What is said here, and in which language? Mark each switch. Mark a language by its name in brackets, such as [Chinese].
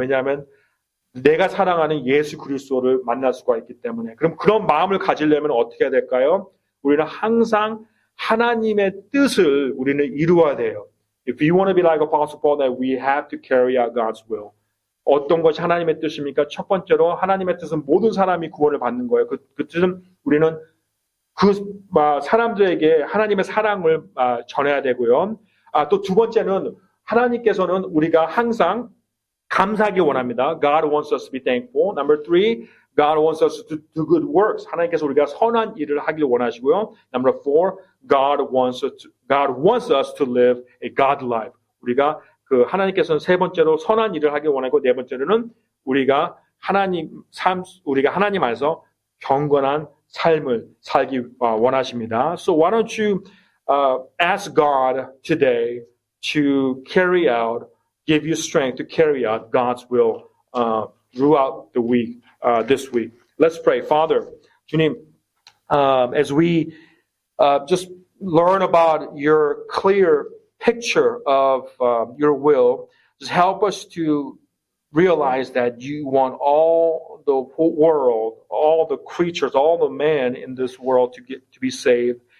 [Korean] 왜냐하면 내가 사랑하는 예수 그리스도를 만날 수가 있기 때문에. 그럼 그런 마음을 가지려면 어떻게 해야 될까요? 우리는 항상 하나님의 뜻을 우리는 이루어야 돼요. [English] If you want to be like Apostle Paul, that we have to carry out God's will. [Korean] 어떤 것이 하나님의 뜻입니까? 첫 번째로 하나님의 뜻은 모든 사람이 구원을 받는 거예요. 그 뜻은 우리는 사람들에게 하나님의 사랑을 전해야 되고요. 또 두 번째는 하나님께서는 우리가 항상 감사하기 원합니다. [English] God wants us to be thankful. Number three, God wants us to do good works. [Korean] 하나님께서 우리가 선한 일을 하기를 원하시고요. [English] Number four, God wants us to live a God life. [Korean] 우리가 하나님께서는 세 번째로 선한 일을 하기 원하고 네 번째로는 우리가 우리가 하나님 안에서 경건한 삶을 살기 원하십니다. [English] So why don't you ask God today to carry out, give you strength to carry out God's will throughout the week, this week. Let's pray. Father, 주님, as we just learn about your clear picture of your will, just help us to realize that you want all the whole world, all the creatures, all the men in this world to be saved.